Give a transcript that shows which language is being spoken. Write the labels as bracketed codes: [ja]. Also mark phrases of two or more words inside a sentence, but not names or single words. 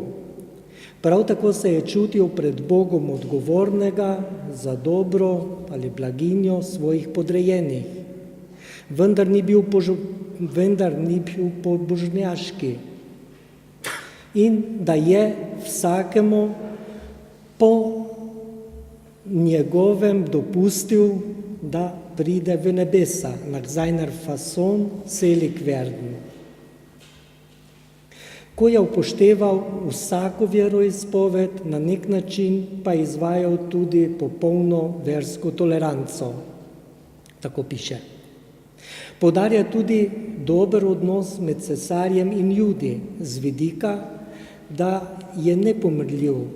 [sl] Prav tako se je čutil pred Bogom odgovornega za dobro ali blaginjo svojih podrejenih, vendar ni bil pobožnjaški in da je vsakemu po njegovem dopustil, da pride v nebesa, [de] nach seiner Fassung selig werden. [sl] Ko je upošteval vsako veroizpoved, na nek način pa izvajal tudi popolno versko toleranco. Tako piše. Poudarja tudi dober odnos med cesarjem in Judi, z vidika, da je nepomirljiv.